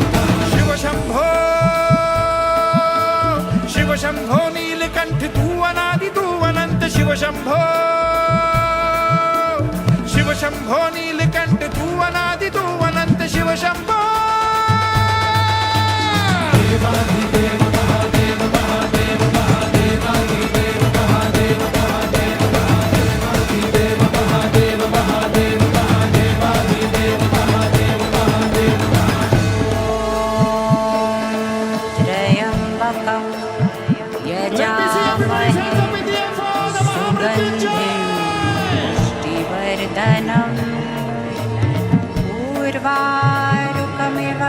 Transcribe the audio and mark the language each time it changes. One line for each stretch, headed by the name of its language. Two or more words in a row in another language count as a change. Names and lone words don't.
Hindi: शिव शंभो नीलकंठ तू अनादि तू अनंत शिव शंभो नीलकंठ तू अनादि तू अनंत शिव शंभो देवाधिदेव महादेव महादेव महादेवाधिदेव महादेव महादेव महादेवाधिदेव महादेव महादेव महादेवाधिदेव महादेव महादेव
Sanskrit: त्र्यम्बकं यजामहे सुगन्धिं पुष्टिवर्धनम् उर्वारुकं